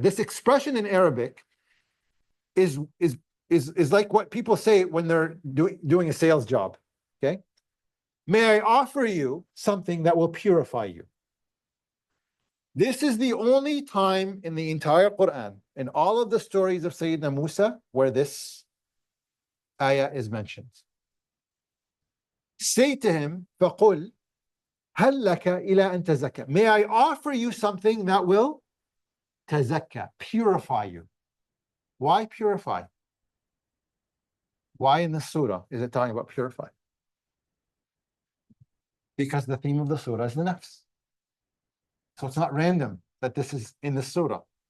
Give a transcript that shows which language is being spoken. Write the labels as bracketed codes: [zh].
[en] This expression in Arabic is like what people say when they're doing a sales job. Okay? May I offer you something that will purify you? This is the only time in the entire Quran, in all of the stories of Sayyidina Musa, where this ayah is mentioned. Say to him, [ar] فَقُلْ هَلْ لَكَ إِلَىٰ أَن تَزَكَّىٰ. [en] May I offer you something that will تَزَكَّىٰ, purify you. Why purify? Why in the surah is it talking about purify? Because the theme of the surah is the nafs. So it's not random that this is in the surah.